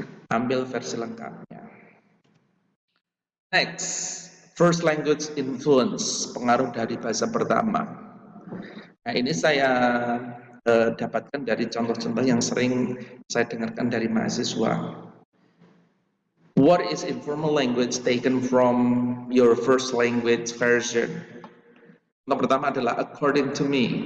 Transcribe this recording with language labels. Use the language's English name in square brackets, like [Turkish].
[Indonesian] Ambil versi lengkapnya. Next, [English] first language influence, [Indonesian] pengaruh dari bahasa pertama. Nah, ini saya dapatkan dari contoh-contoh yang sering saya dengarkan dari mahasiswa. [English] What is informal language taken from your first language version? [Indonesian] Yang pertama adalah [English] according to me.